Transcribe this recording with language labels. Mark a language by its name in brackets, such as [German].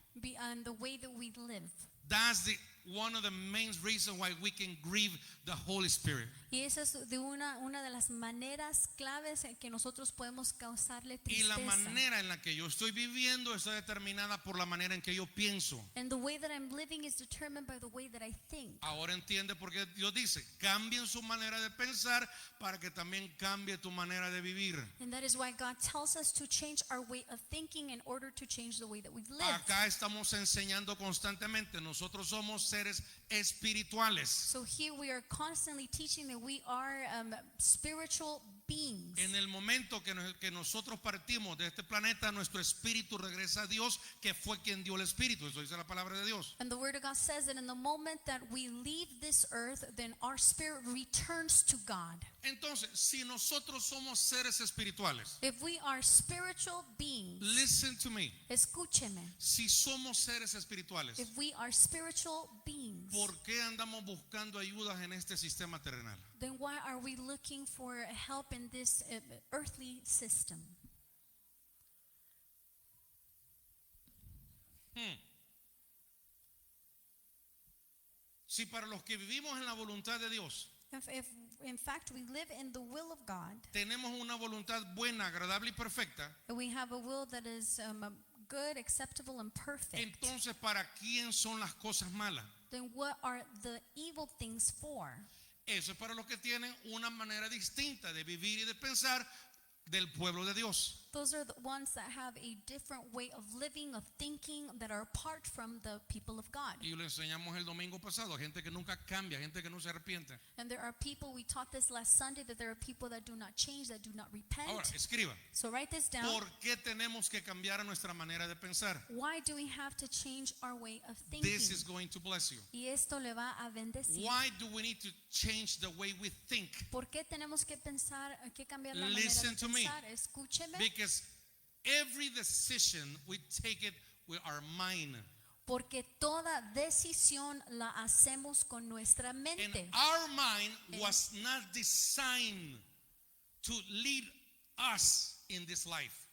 [English] Beyond the way that we live. That's one of the main reasons why we can grieve the Holy Spirit. [Spanish] Y esa es de una de las maneras claves en que nosotros podemos causarle Y la tristeza. manera en la que yo estoy viviendo está determinada por la manera en que yo pienso. [English] And the way that I'm living is determined by the way that I think. [Spanish] Ahora entiende por qué Dios dice, cambien su manera de pensar para que también cambie tu manera de vivir. [English] And that is why God tells us to change our way of thinking in order to change the way that we live. [Spanish] Acá estamos enseñando constantemente, nosotros somos seres espirituales. [English] So here we are constantly teaching that we are spiritual beings. [Spanish] En el momento que nosotros partimos de este planeta, nuestro espíritu regresa a Dios, que fue quien dio el espíritu. Eso dice la palabra de Dios. [English] And the word of God says that in the moment that we leave this earth, then our spirit returns to God. [Spanish] Entonces, si nosotros somos seres espirituales, [English] If we are spiritual beings, listen to me. [Spanish] escúcheme. Si somos seres espirituales, [English] If we are spiritual beings, [Spanish] ¿por qué andamos buscando ayudas en este sistema terrenal? [English] then why are we looking for help in this earthly system? [Spanish] Si para los que vivimos en la voluntad de Dios, [English] If in fact we live in the will of God, [Spanish] tenemos una voluntad buena, agradable y perfecta, [English] and we have a will that is good, acceptable, and perfect, [Spanish] entonces ¿para quién son las cosas malas? [English] then what are the evil things for? [Spanish] Eso es para los que tienen una manera distinta de vivir y de pensar del pueblo de Dios. [English] Those are the ones that have a different way of living, of thinking, that are apart from the people of God. [Spanish] Y lo enseñamos el domingo pasado, gente que nunca cambia, gente que no se arrepiente. [English] And there are people, we taught this last Sunday, that there are people that do not change, that do not repent. [Spanish] Ahora, escriba. [English] So write this down. [Spanish] ¿Por qué tenemos que cambiar nuestra manera de pensar? [English] Why do we have to change our way of thinking? This is going to bless you. [Spanish] Y esto le va a bendecir. [English] Why do we need to change the way we think? [Spanish] ¿Por qué tenemos que pensar, que cambiar la manera [English] Listen [Spanish] de [English] to me. [Spanish] pensar? Escúcheme. [English] Because every decision we take it with our mind. [Spanish] Porque toda decisión la hacemos con nuestra [English] And [Spanish] mente. [English] our mind was not designed to lead us in this life.